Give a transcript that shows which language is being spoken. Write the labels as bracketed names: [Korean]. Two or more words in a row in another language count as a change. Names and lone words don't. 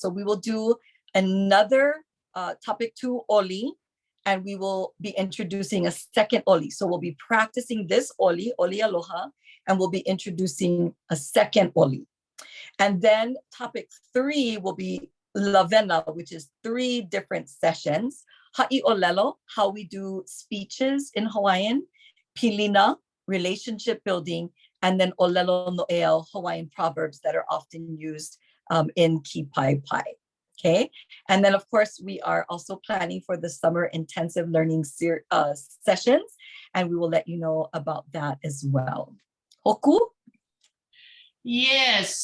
[English] So we will do another topic 2 Oli, and we will be introducing a second Oli. So we'll be practicing this Oli Aloha, and we'll be introducing a second Oli. And then topic 3 will be Lavena, which is 3 different sessions. [Hawaiian] Haʻi ʻōlelo, [English] how we do speeches in Hawaiian. Pilina, relationship building. And then [Hawaiian] ʻōlelo noʻeau, [English] Hawaiian proverbs that are often used in Kīpaepae. Okay. And then, of course, we are also planning for the summer intensive learning sessions, and we will let you know about that as well. Hōkū? Yes.